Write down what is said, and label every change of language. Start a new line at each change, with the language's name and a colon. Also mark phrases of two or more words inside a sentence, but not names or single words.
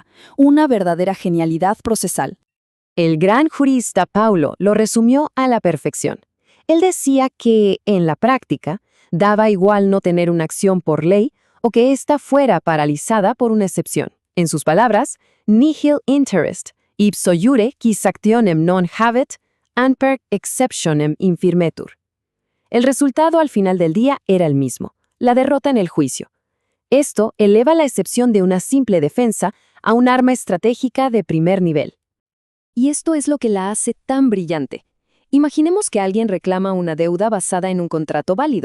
Spanish: Una verdadera genialidad procesal. El gran jurista Paulo lo resumió a la perfección. Él decía que, en la práctica, daba igual no tener una acción por ley o que ésta fuera paralizada por una excepción. En sus palabras,
Latin: nihil interest, ipso iure quis actionem non habet, amper exceptionem infirmetur.
Spanish: El resultado al final del día era el mismo, la derrota en el juicio. Esto eleva la excepción de una simple defensa a un arma estratégica de primer nivel. Y esto es lo que la hace tan brillante. Imaginemos que alguien reclama una deuda basada en un contrato válido.